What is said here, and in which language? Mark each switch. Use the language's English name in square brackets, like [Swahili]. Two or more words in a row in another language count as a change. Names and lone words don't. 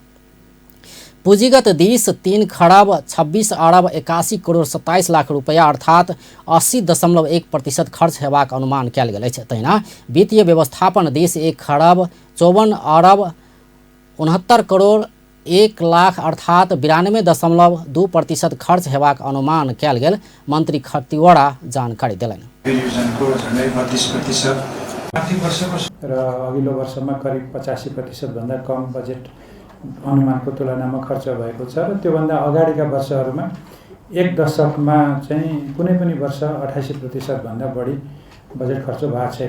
[Maithili] पूंजीगत दिश 3 खरब 26 अरब 81 करोड़ 27 लाख रुपया अर्थात 80.1% खर्च हेबाक अनुमान कयल गेल अछि। तहिना वित्तीय व्यवस्थापन दिश 1 खरब 54 अरब 69 करोड़ 1 लाख अर्थात 92.2% खर्च हेबाक अनुमान कयल गेल मंत्री खतिवड़ा जानकारी देलनि। [Nepali] र अघिल्लो वर्षमा करिब 85% भन्दा कम बजेट अनुमानको तुलनामा खर्च भएको छ र त्योभन्दा अगाडिका वर्षहरूमा एक दशकमा चाहिँ कुनै पनि वर्ष 88% भन्दा बढी बजेट खर्च भएको छैन।